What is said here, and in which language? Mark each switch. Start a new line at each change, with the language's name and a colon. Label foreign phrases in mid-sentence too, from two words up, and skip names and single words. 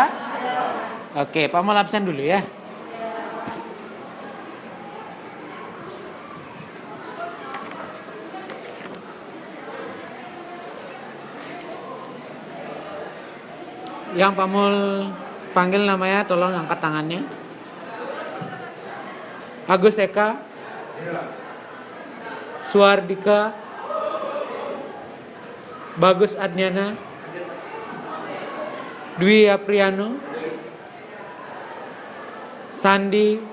Indonesian: Oke, Pak mau absen dulu ya. Yang Pak Mul panggil namanya tolong angkat tangannya. Agus Eka, Suardika, Bagus Adnyana, Dwi Apriano, Sandi,